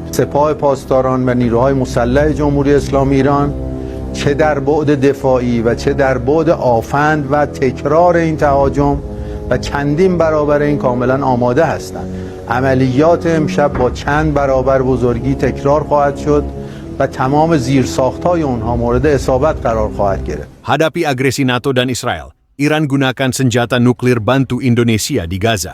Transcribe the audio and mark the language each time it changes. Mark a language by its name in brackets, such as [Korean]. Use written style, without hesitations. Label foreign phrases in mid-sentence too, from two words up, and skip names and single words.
[Persian] سپاه پاسداران و نیروهای مسلح جمهوری اسلامی ایران چه در بعد دفاعی و چه در بعد آفند و تکرار این تهاجم و چندین برابر این کاملا آماده هستند. عملیات امشب با چند برابر بزرگی تکرار خواهد شد و تمام زیرساخت‌های اونها مورد اصابت قرار خواهد گرفت. [Indonesian] Hadapi agresi NATO dan Israel, Iran gunakan senjata nuklir bantu Indonesia di Gaza.